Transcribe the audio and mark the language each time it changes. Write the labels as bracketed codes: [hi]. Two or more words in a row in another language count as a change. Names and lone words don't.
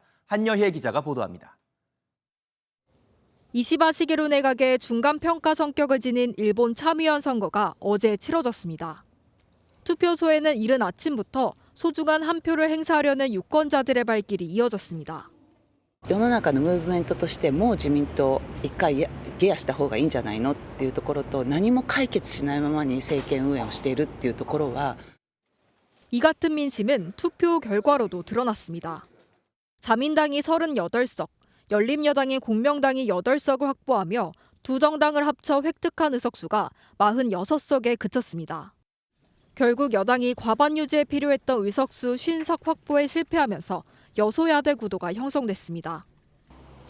[ko] 한여혜 기자가 보도합니다. 이시바 시게루 내각의 중간평가 성격을 지닌 일본 참의원 선거가 어제 치러졌습니다. 투표소에는 이른 아침부터 소중한 한 표를 행사하려는 유권자들의 발길이 이어졌습니다. [ja] 世の中のムーブメントとしてもう自民党一回ゲアした方がいいんじゃないのっていうところと何も解決しないままに政権運営をしているっていうところは [ko] 이 같은 민심은 투표 결과로도 드러났습니다. 자민당이 38석, 열린여당이 공명당이 8석을 확보하며 두 정당을 합쳐 획득한 의석수가 46석에 그쳤습니다. 결국 여당이 과반 유지에 필요했던 의석수 50석 확보에 실패하면서 여소야대 구도가 형성됐습니다.